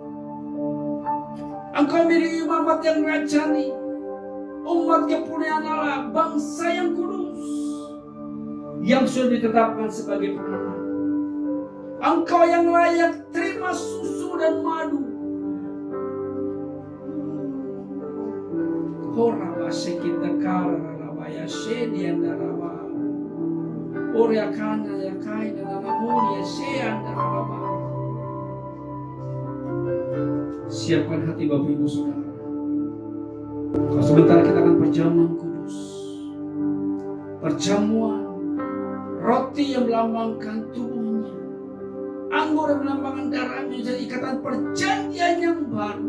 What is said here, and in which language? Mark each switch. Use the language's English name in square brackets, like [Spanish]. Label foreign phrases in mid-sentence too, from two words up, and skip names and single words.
[Indonesian] Engkau menjadi umat yang rajani, umat kepunyaan Allah, bangsa yang kudus, yang sudah ditetapkan sebagai pemenang. Engkau yang layak terima susu dan madu. Horaba sekita kara rabaya shedianda raba. Oria kana ya kaina namamunia sheanda raba. Siapkan hati Bapak Ibu Saudara. Kalau sebentar kita akan perjamuan kudus. Perjamuan roti yang melambangkan tubuhnya, anggur yang melambangkan darahnya, jadi ikatan perjanjian yang baru.